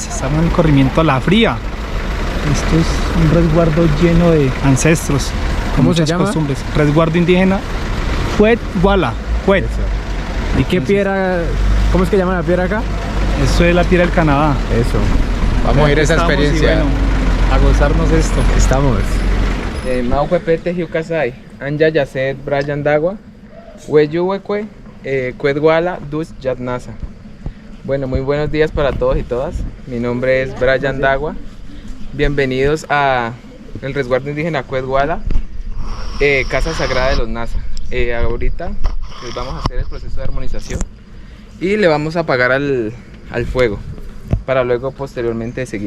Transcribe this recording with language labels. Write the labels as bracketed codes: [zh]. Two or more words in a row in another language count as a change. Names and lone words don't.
[es] Estamos en el corregimiento La Fría. Esto es un resguardo lleno de ancestros. ¿Cómo se muchas llama? costumbres. Resguardo indígena Cuet Guala. Cuet. ¿Y qué piedra? ¿Cómo es que llaman la piedra acá? Eso es la piedra del Canadá. Eso. Vamos a ir a esa Estamos, experiencia. y bueno, a gozarnos esto. Estamos. [pbb] Maujuepete Hiukasai, Anja Yaset Brian Dagua, Weyuwekwe, Cuedguala Dus Yatnasa. [es] Bueno, muy buenos días para todos y todas. Mi nombre es Brian Dagua. Bienvenidos a el resguardo indígena Cuedguala, Casa Sagrada de los Nasa. Ahorita les vamos a hacer el proceso de armonización y le vamos a apagar al fuego para luego posteriormente seguir.